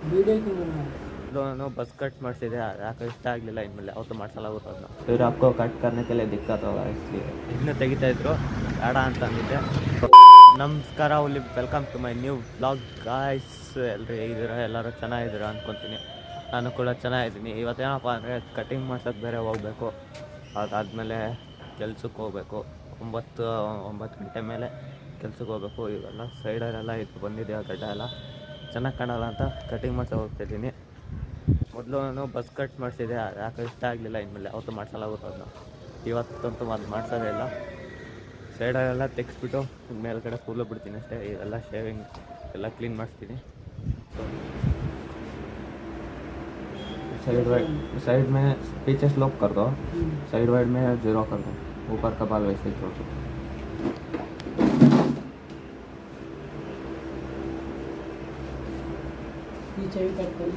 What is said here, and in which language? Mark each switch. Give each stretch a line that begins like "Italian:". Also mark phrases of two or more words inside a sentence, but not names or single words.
Hindi: दोनों बस कट
Kannada: ಮಾಡಿಸಿದೆ ಯಾಕೆ ಇಷ್ಟ ಆಗಲಿಲ್ಲ ಇನ್ಮೇಲೆ ಅವತ್ತು ಮಾಡಿಸಲಾಗುತ್ತೆ ಅದನ್ನ
Hindi: फिर आपको कट करने के लिए दिक्कत होगा इसलिए
Kannada: ಇನ್ನು ತೆಗಿತಾ ಇದ್ರು ಬೇಡ ಅಂತ ಅಂದಿದ್ದೆ ನಮಸ್ಕಾರ ವೆಲ್ಕಮ್
English: to my new vlog guys
Kannada: ಎಲ್ಲರೂ ಹೇಗಿದ್ದೀರಾ ಎಲ್ಲರೂ ಚೆನ್ನಾಗಿದ್ದೀರಾ ಅಂದ್ಕೊತೀನಿ ನಾನು ಕೂಡ ಚೆನ್ನಾಗಿದ್ದೀನಿ ಇವತ್ತೇನಪ್ಪ ಅಂದರೆ ಕಟಿಂಗ್ ಮಾಡ್ಸೋಕ್ಕೆ ಬೇರೆ ಹೋಗಬೇಕು ಅದಾದಮೇಲೆ ಕೆಲ್ಸಕ್ಕೆ ಹೋಗಬೇಕು 9 ಗಂಟೆ ಮೇಲೆ ಕೆಲ್ಸಕ್ಕೆ ಹೋಗಬೇಕು ಇವೆಲ್ಲ ಸೈಡಲ್ಲೆಲ್ಲ ಇದು ಬಂದಿದೆ ಆ ಗಡ್ಡ ಎಲ್ಲ ಚೆನ್ನಾಗಿ ಕಾಣಲ್ಲ ಅಂತ ಕಟಿಂಗ್ ಮಾಡ್ತಾ ಹೋಗ್ತಾಯಿದ್ದೀನಿ ಮೊದಲು ನಾನು ಬಸ್ ಕಟ್ ಮಾಡಿಸಿದೆ ಯಾಕೆ ಇಷ್ಟ ಆಗಲಿಲ್ಲ ಇನ್ಮೇಲೆ ಅವತ್ತು ಮಾಡಿಸಲಾಗುತ್ತೆ ಅದನ್ನ ಇವತ್ತಂತೂ ಅದು ಮಾಡ್ಸೋದೇ ಇಲ್ಲ ಸೈಡಲ್ಲೆಲ್ಲ ತೆಗೆಸ್ಬಿಟ್ಟು ಮೇಲ್ಗಡೆ ಕೂದಲು ಬಿಡ್ತೀನಿ ಅಷ್ಟೇ ಇದೆಲ್ಲ ಶೇವಿಂಗ್ ಎಲ್ಲ ಕ್ಲೀನ್ ಮಾಡಿಸ್ತೀನಿ
Hindi: साइड में पीछे स्लोप कर दो साइड वाइड में 0 कर दो ऊपर का बाल वैसे ही छोड़ दो पीछे भी कट कर